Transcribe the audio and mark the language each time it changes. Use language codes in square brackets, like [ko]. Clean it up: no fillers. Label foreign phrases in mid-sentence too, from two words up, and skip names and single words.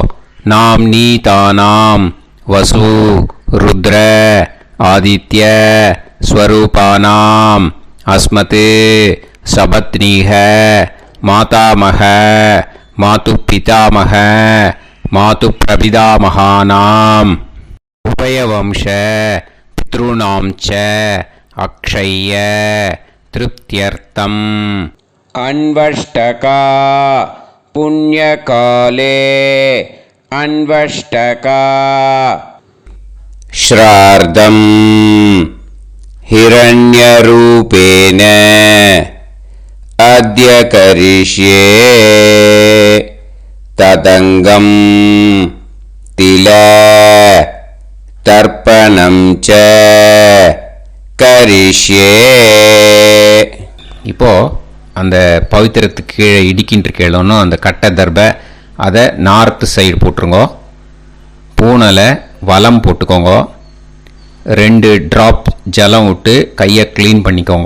[sa] नाम्नीदानां वसु रुद्र आदित्य स्वरूपाणां अस्मत् सपत्नीक मातामह मातृ पितामह मातृ प्रपितामहानां उभयवंश पितॄणां च अक्षय्य तृप्त्यर्थम्. अन्वष्टका पुण्यकाले अन्वष्टका श्रार्धम् हिरण्यरूपेण अद्य करिष्ये तदङ्गम् तिल तर्पणं च करिष्ये. [ta] இப்போ அந்த பவித்திரத்துக்கு கீழே இடிக்கின்ற கீழே அந்த கட்டை தர்பை அதை [en] north side [ta] போட்டுருங்கோ. பூனலை வலம் போட்டுக்கோங்க. 2 ட்ராப் ஜலம் விட்டு கையை க்ளீன் பண்ணிக்கோங்க.